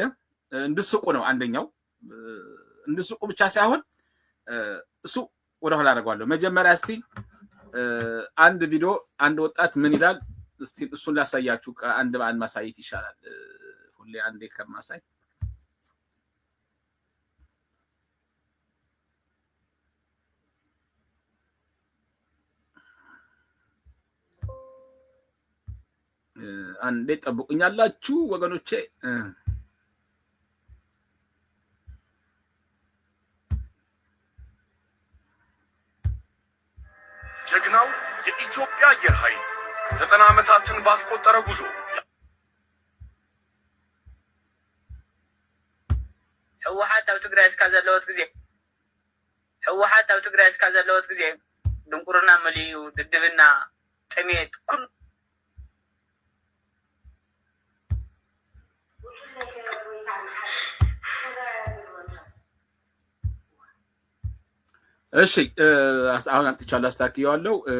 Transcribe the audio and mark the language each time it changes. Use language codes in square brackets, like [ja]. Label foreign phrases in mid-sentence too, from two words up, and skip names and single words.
[am] እንድስቁ ነው አንደኛው እንድስቁ ብቻ ሳይሆን እሱ ወደ ኋላ አደርጋለሁ መጀመሪያ እስቲ አንድ ቪዲዮ አንድ ወጣት ምን ይላል እስቲ እሱን ላሳያችሁ አንድ በአንድ ማሳየት ይሻላል ሁሌ አንዴ ከማሳይ አንዴ ጠብቁኛላችሁ ወገኖቼ ጀግናው የኢትዮጵያ አየር ኃይል 90 ዓመታትን ባስቆጠረ ጉዞ [ti] ህወሓት ኣብ ትግራይ እስካ ዘለወት ጊዜ ድንቁርና መልዩ ድድብና ጥሜት ኩሉ [am] እሺ አሁን አጥቻለሁ አስተካክየዋለሁ